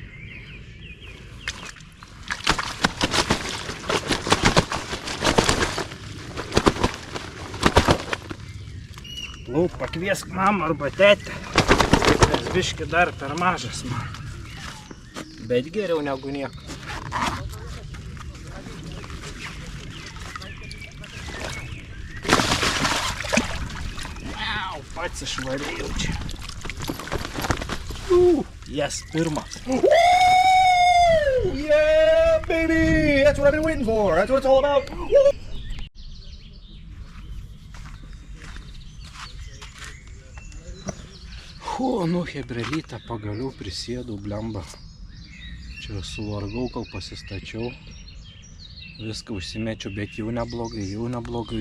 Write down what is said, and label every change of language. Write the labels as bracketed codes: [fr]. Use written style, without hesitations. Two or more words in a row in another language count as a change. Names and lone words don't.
[lt] Lauk, pakviesk mamą arba tetę, nes biški dar per mažas man. bet geriau negu nieko. Pats išvarėjau čia. Yes, pirmas. [en] Yeah, baby! That's what I've been waiting for. That's what it's all about. [lt] Nu, hebrelytę pagaliau prisėdau, blemba. Čia suvargau, kol pasistačiau. Viską užsimečiau, bet jau neblogai.